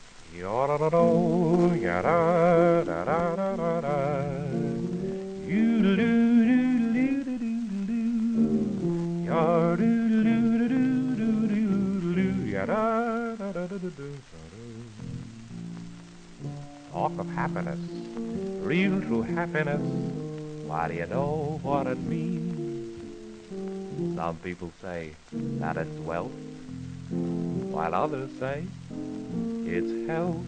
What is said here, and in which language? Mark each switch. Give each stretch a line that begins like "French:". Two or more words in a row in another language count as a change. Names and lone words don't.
English: Yo-da-da-do, ya-da-da-da-da-da-da. You-do-do-do-do-do-do-do. Ya-do-do-do-do-do-do-do. Ya-da-da-da-da-da-da. Talk of happiness, real true happiness. Why, do you know what it means? Some people say that it's wealth, while others say it's health.